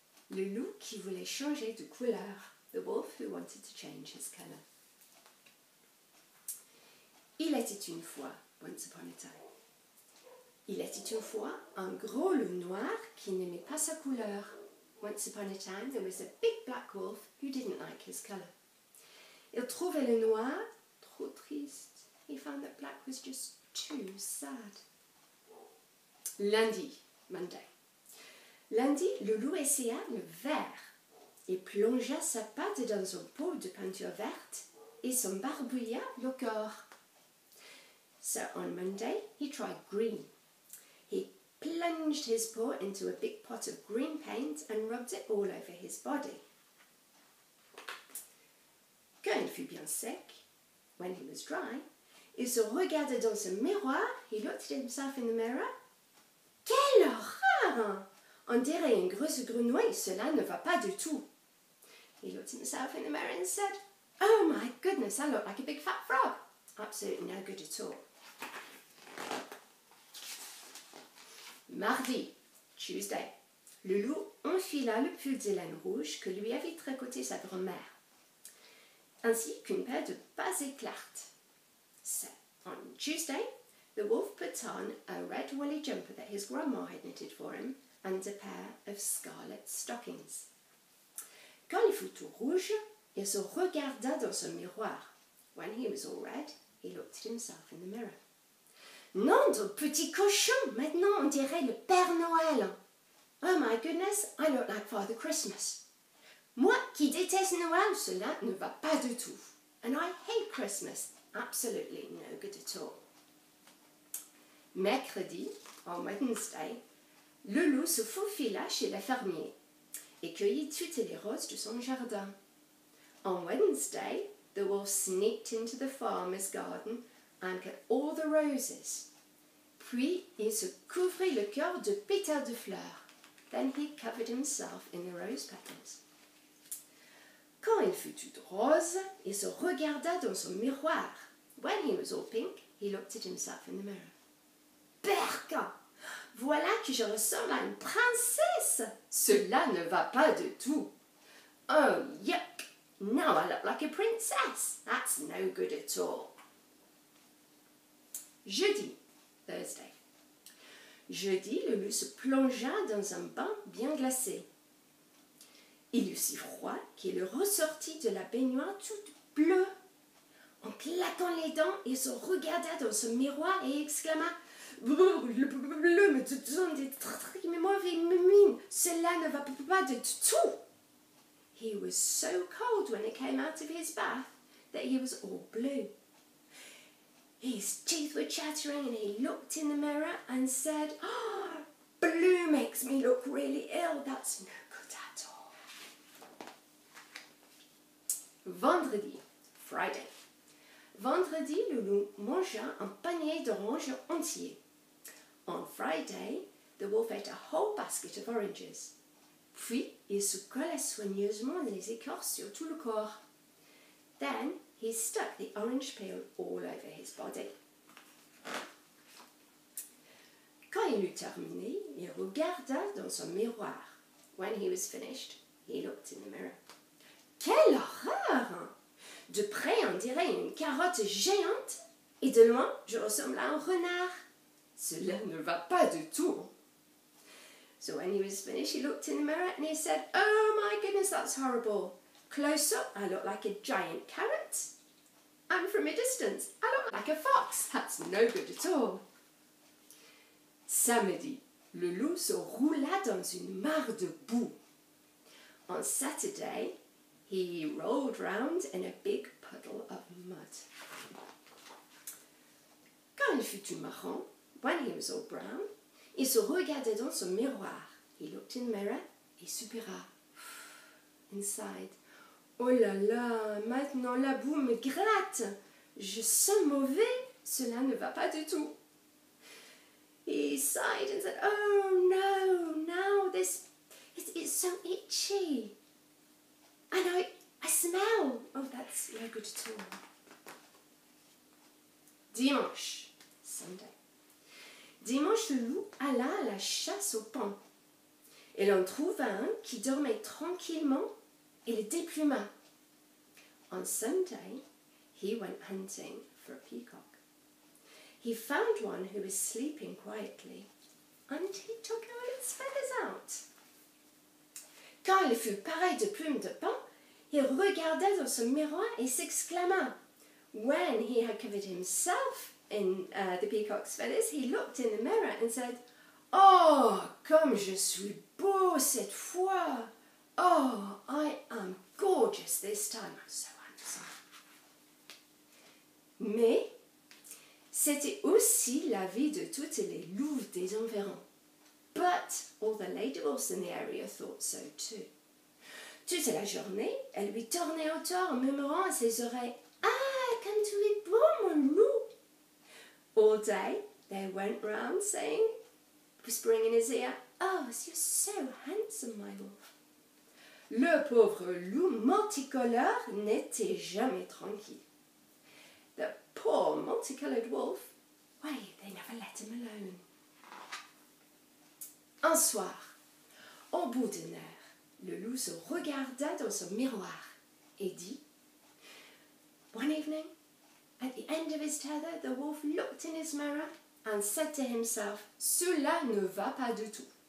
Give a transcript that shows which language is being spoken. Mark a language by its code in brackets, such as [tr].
[fr] Le loup qui voulait changer de couleur. [en] The wolf who wanted to change his colour. [fr] Il était une fois, [en] once upon a time. [fr] Il était une fois un gros loup noir qui n'aimait pas sa couleur. [en] Once upon a time there was a big black wolf who didn't like his colour. [fr] Il trouvait le noir trop triste. [en] He found that black was just too sad. [fr] Lundi, [en] Monday. [fr] Lundi, le loup essaya le vert. Il plongea sa patte dans un pot de peinture verte et s'en barbouilla le corps. [en] So on Monday, he tried green. He plunged his paw into a big pot of green paint and rubbed it all over his body. [fr] Quand il fut bien sec, [en] when he was dry, [fr] il se regarda dans un miroir. [en] He looked at himself in the mirror. [fr] Quelle horreur! On dirait une grosse grenouille, cela ne va pas du tout. [en] He looked at himself in the mirror and said, oh my goodness, I look like a big fat frog. Absolutely no good at all. [fr] Mardi, [en] Tuesday, [fr] le loup enfila le pull de laine rouge que lui avait tricoté sa grand-mère, ainsi qu'une paire de bas éclairtes. [en] So, on Tuesday, the wolf put on a red woolly jumper that his grandma had knitted for him and a pair of scarlet stockings. [fr] Quand il fut tout rouge, il se regarda dans son miroir. [en] When he was all red, he looked at himself in the mirror. [fr] Nom de petit cochon! Maintenant on dirait le Père Noël. [en] Oh my goodness, I look like Father Christmas. [fr] Moi qui déteste Noël, cela ne va pas du tout. [en] And I hate Christmas. Absolutely no good at all. [fr] Mercredi, [en] on Wednesday, [fr] le loup se faufila chez le fermier et cueillit toutes les roses de son jardin. [en] On Wednesday, the wolf sneaked into the farmer's garden and cut all the roses. [fr] Puis il se couvrit le cœur de pétales de fleurs. [en] Then he covered himself in the rose petals. [fr] Quand il fut tout rose, il se regarda dans son miroir. [en] When he was all pink, he looked at himself in the mirror. [fr] Berka! Voilà que je ressemble à une princesse! Cela ne va pas du tout. [en] Oh, yuck! Now I look like a princess. That's no good at all. [fr] Jeudi, [en] Thursday. [fr] Jeudi, le loup se plongea dans un bain bien glacé. Il eut si froid qu'il ressortit de la baignoire toute bleue. En claquant les dents, il se regarda dans son miroir et exclama « Le bleu me donne des très mauvais mine. Cela ne va pas du tout. [en] » He was so cold when he came out of his bath that he was all blue. His teeth were chattering and he looked in the mirror and said, oh, blue makes me look really ill. That's no good at all. [fr] Vendredi, [en] Friday. [fr] Vendredi, le loup mangea un panier d'oranges entier. [en] On Friday, the wolf ate a whole basket of oranges. [fr] Puis, il se colla soigneusement les écorces sur tout le corps. [en] Then, he stuck the orange peel all over his body. [fr] Quand il eut terminé, il regarda dans son miroir. [en] When he was finished, he looked in the mirror. [fr] Quelle horreur! De près, on dirait une carotte géante, et de loin, je ressemble à un renard. Cela ne va pas du tout. [en] So when he was finished, he looked in the mirror and he said, oh my goodness, that's horrible. Close up, I look like a giant carrot. And from a distance, I look like a fox. That's no good at all. [fr] Samedi, le loup se roula dans une mare de boue. [en] On Saturday, he rolled round in a big puddle of mud. [fr] il fut tout marron, [en] when he was all brown, [fr] il se regardait dans son miroir. [en] He looked in the mirror [fr] et soupira. [en] Inside. [fr] Oh là là, maintenant la boue me gratte. Je sens mauvais, cela ne va pas du tout. [en] He sighed and said, oh no, now this, it's so itchy. And I smell. Oh, that's no good at all. [fr] Dimanche, [en] Sunday. [fr] Dimanche, le loup alla à la chasse au paon. Il en trouva un qui dormait tranquillement et le dépluma. [en] On Sunday, he went hunting for a peacock. He found one who was sleeping quietly, and he took all its feathers out. [fr] Quand il fut pareil de plumes de paon, il regarda dans son miroir et s'exclama. [en] When he had covered himself in the peacock's feathers, he looked in the mirror and said, [fr] oh, comme je suis beau cette fois! [en] Oh, I am gorgeous this time. I'm so handsome. [fr] Mais c'était aussi la vie de toutes les louves des environs. [en] But all the lady wolves in the area thought so too. [fr] Toute la journée, elle lui tournait autour en murmurant à ses oreilles, ah, comme tu es beau, mon loup! [en] All day, they went round saying, whispering in his ear, oh, you're so handsome, my wolf. [fr] Le pauvre loup multicolore n'était jamais tranquille. [en] The poor multicolored wolf, why, they never let him alone. [fr] Un soir, au bout d'une heure, le loup se regarda dans son miroir et dit, [en] one evening, at the end of his tether, the wolf looked in his mirror and said to himself, [fr] cela ne va pas du tout.